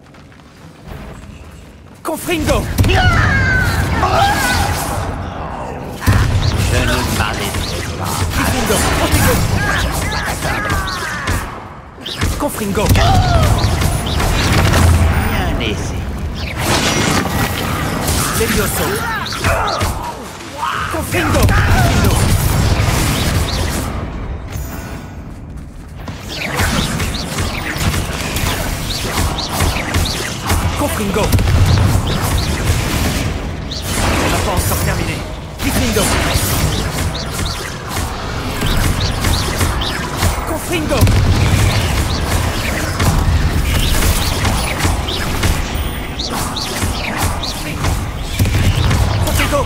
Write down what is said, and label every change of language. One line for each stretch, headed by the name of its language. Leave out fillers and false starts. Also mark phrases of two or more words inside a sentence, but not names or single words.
French: Confringo. Je ne m'arrêterai pas. Confringo. Bien essayé. Levioso. Confringo. Confringo. On n'a pas encore terminé. Gryffindor. Confringo. Confringo.